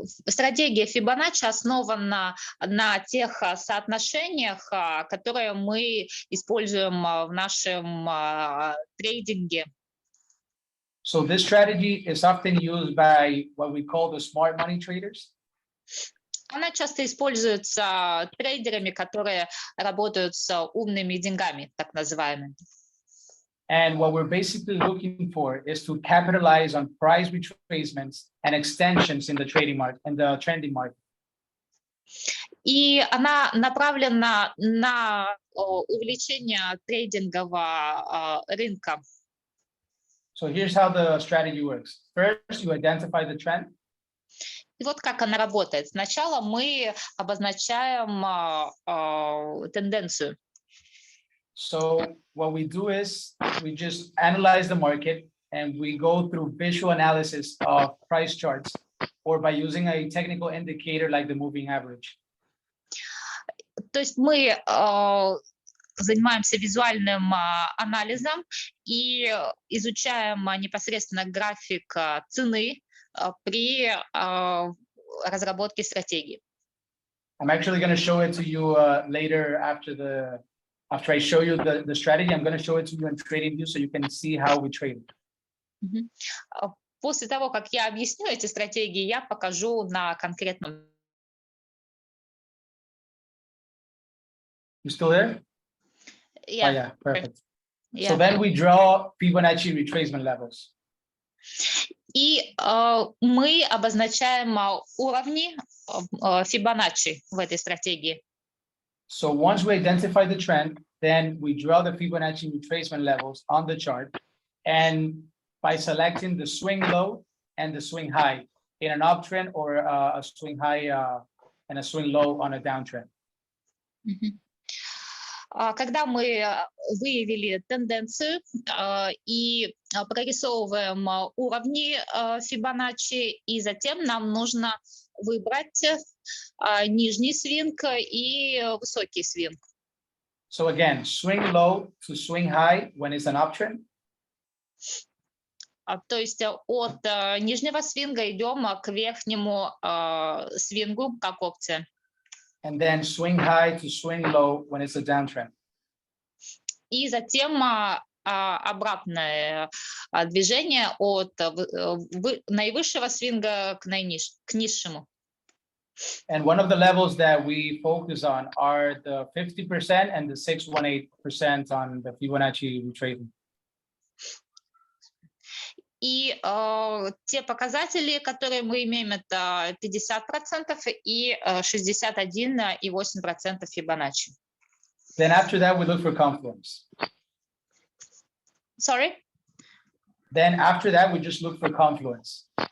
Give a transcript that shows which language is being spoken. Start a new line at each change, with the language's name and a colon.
Russian: Стратегия Fibonacci основана на тех соотношениях, которые мы используем в нашем трейдинге.
English: So this strategy is often used by what we call the smart money traders.
Russian: Она часто используется трейдерами, которые работают с умными деньгами, так называемыми.
English: And what we're basically looking for is to capitalize on price retracements and extensions in the trading market and the trending market.
Russian: И она направлена на увеличение трейдингового рынка.
English: So here's how the strategy works. First, you identify the trend.
Russian: И вот как она работает. Сначала мы обозначаем тенденцию.
English: So what we do is we just analyze the market and we go through visual analysis of price charts or by using a technical indicator like the moving average.
Russian: То есть мы занимаемся визуальным анализом и изучаем непосредственно график цены при разработке стратегии.
English: I'm actually going to show it to you later after I show you the strategy. I'm going to show it to you in TradingView so you can see how we trade.
Russian: После того, как я объясню эти стратегии, я покажу на конкретном.
English: You still there? Yeah. Oh, yeah, perfect. Yeah. So then we draw Fibonacci retracement levels.
Russian: И мы обозначаем уровни Фибоначчи в этой стратегии.
English: So once we identify the trend, then we draw the Fibonacci retracement levels on the chart, and by selecting the swing low and the swing high in an uptrend or a swing high and a swing low on a downtrend.
Russian: Когда мы выявили тенденцию и прорисовываем уровни Фибоначчи, и затем нам нужно выбрать нижний свинг и высокий свинг.
English: So again, swing low to swing high when it's an uptrend.
Russian: То есть от нижнего свинга идем к верхнему свингу, как опция.
English: And then swing high to swing low when it's a downtrend.
Russian: И затем обратное движение от наивысшего свинга к низшему.
English: And one of the levels that we focus on are the 50% and the 618% on the Fibonacci retracement.
Russian: И те показатели, которые мы имеем, это 50% и 61,8% Фибоначчи.
English: Then after that, we look for confluence. Sorry? Then after that, we just look for confluence.